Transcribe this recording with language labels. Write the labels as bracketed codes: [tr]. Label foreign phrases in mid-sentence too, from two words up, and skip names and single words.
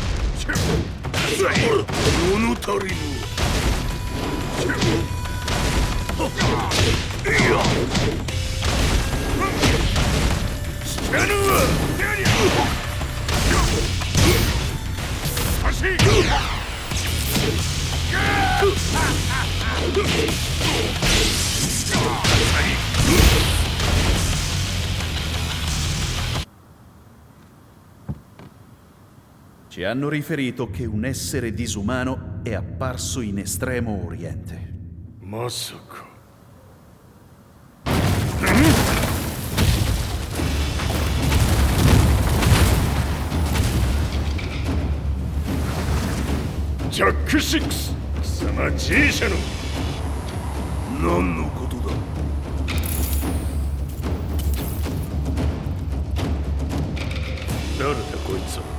[ja] 物足りぬ。知らぬわ。走れ。 [it] Ci hanno riferito che un essere disumano è apparso in Estremo Oriente. [ja] まさか。ジャック6、貴様 G 社の何のことだ。誰だこいつは。